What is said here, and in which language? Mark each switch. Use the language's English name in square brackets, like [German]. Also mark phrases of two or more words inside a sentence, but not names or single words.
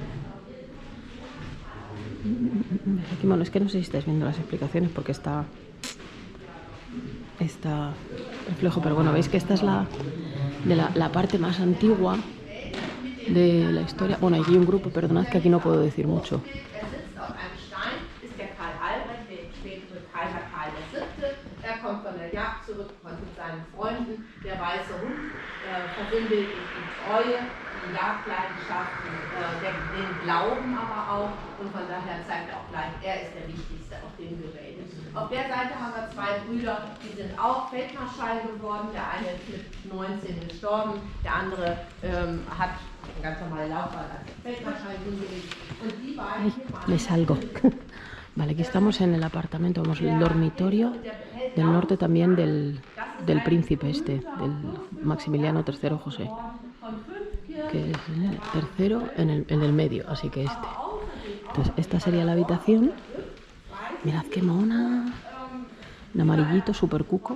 [Spanish] Aquí, bueno, es que no sé si estáis viendo las explicaciones porque está reflejo, pero bueno, veis que esta es la parte más antigua de la historia. Bueno, aquí hay un grupo, perdonad que aquí no puedo decir mucho. [German] Kommt von der Jagd zurück, mit seinen Freunden. Der weiße Hund verbindet die Treue, die Jagdleidenschaften, den Glauben aber auch. Und von daher zeigt er auch gleich, er ist der Wichtigste auf dem Gerät. Auf der Seite haben wir 2 Brüder, die sind auch Feldmarschall geworden. Der eine ist mit 19 gestorben, der andere hat eine ganz normale Laufbahn als Feldmarschall hingelegt. Und die beiden... [Spanish] Me salgo. Vale, aquí estamos en el apartamento, vamos, el dormitorio del norte también del príncipe del Maximiliano III José, que es el tercero en el medio, así que este. Entonces, esta sería la habitación. Mirad qué mona, en amarillito, súper cuco.